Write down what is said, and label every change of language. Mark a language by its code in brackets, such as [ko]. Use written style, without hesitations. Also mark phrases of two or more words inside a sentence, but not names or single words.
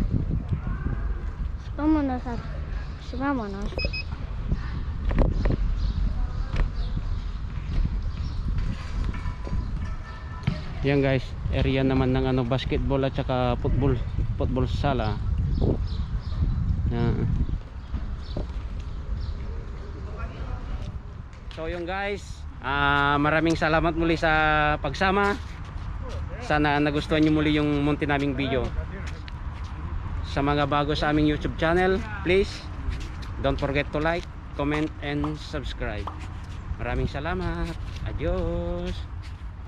[es] vámonos vámonos. [tl] Yan guys, area naman ng ano, basketball at saka football sala. Yan. So yung guys, maraming salamat muli sa pagsama. Sana nagustuhan nyo muli yung munti naming video. Sa mga bago sa aming YouTube channel, [en] please don't forget to like, comment and subscribe. [tl] Maraming salamat. Adios.